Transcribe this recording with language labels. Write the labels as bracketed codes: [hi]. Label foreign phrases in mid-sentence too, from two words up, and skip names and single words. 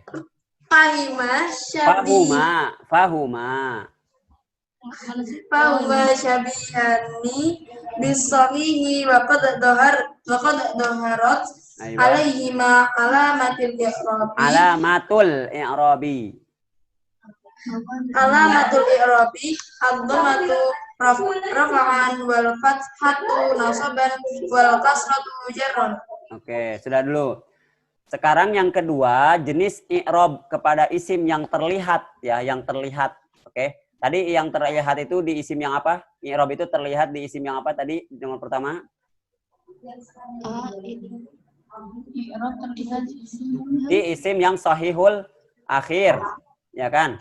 [ar] فهما شبيهان بالصحيح وقد ظهرت عليهما علامة الإعراب الضمة رفعا والفتحة نصبا والكسرة جرا. [id] Oke, sudah dulu. Sekarang yang kedua, jenis i'rab kepada isim yang terlihat ya, yang terlihat. Oke. Tadi yang terlihat itu di isim yang apa? I'rab itu terlihat di isim yang apa tadi? Nomor pertama? Di isim yang [ar] صحيح الآخر, [id] ya kan?